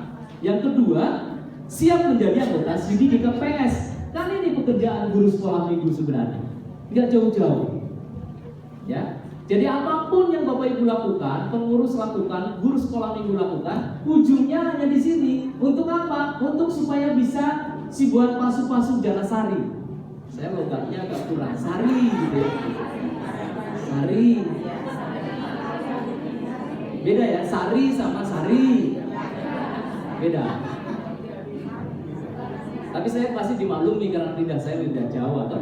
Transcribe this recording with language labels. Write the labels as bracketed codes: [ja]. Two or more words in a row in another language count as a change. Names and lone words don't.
[id] Yang kedua, siap menjadi anggota CD GKPS. Kan ini pekerjaan guru sekolah minggu sebenarnya, nggak jauh-jauh. Ya, jadi apapun yang Bapak Ibu lakukan, pengurus lakukan, guru sekolah minggu lakukan, ujungnya hanya di sini. Untuk apa? Untuk supaya bisa si buat pasu-pasu Janasari. Saya logatnya agak kurang, sari gitu. Sari. Beda ya, sari sama sari. Beda. Tapi saya pasti dimaklumi karena lidah saya lidah Jawa kan.